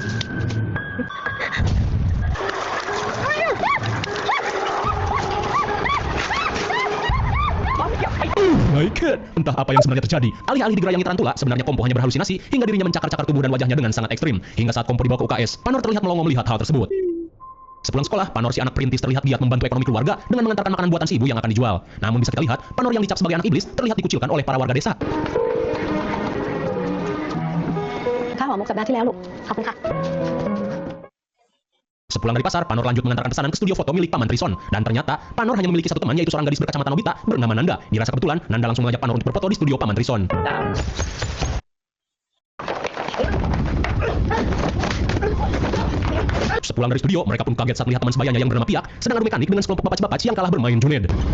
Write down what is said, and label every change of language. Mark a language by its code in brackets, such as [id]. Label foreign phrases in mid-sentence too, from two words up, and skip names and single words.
[en] My God, [id] entah apa yang sebenarnya terjadi. Alih-alih digerayangi tarantula, sebenarnya Kompo hanya berhalusinasi hingga dirinya mencakar-cakar tubuh dan wajahnya dengan sangat ekstrim. Hingga saat Kompo dibawa ke UKS, Panor terlihat melongo melihat hal tersebut. Sepulang sekolah, Panor si anak perintis terlihat giat membantu ekonomi keluarga dengan mengantarkan makanan buatan si ibu yang akan dijual. Namun bisa kita lihat, Panor yang dicap sebagai anak iblis terlihat dikucilkan oleh para warga desa. [th] ข้าวหอมมกสัปดาห์ที่แล้วลูกขอบคุณค่ะ [id] Sepulang dari pasar, Panor lanjut mengantarkan pesanan ke studio foto milik Paman Trison. Dan ternyata, Panor hanya memiliki satu teman, yaitu seorang gadis berkacamata Nobita bernama Nanda. Dirasa kebetulan, Nanda langsung mengajak Panor untuk berfoto di studio Paman Trison. Sepulang dari studio, mereka pun kaget saat melihat teman sebayanya yang bernama Piak sedang adu mekanik dengan sekelompok bapac-bapac yang kalah bermain Juned.